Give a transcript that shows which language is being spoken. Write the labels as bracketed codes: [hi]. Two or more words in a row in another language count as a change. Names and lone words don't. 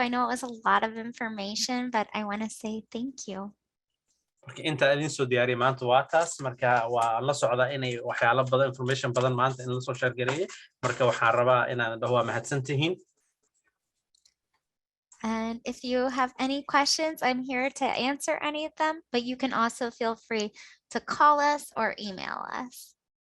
[en] I know it was a lot of information, but I want to say thank you. [so] marka inta idin soo diyaariyay maanta waa taas marka waa la socdaa inay waxyaalo badan information badan maanta in la soo share gareeyay marka waxaan rabaa inaan dhaho mahadsan tihiin. [en] And if you have any questions, I'm here to answer any of them, but you can also feel free to call us or email us.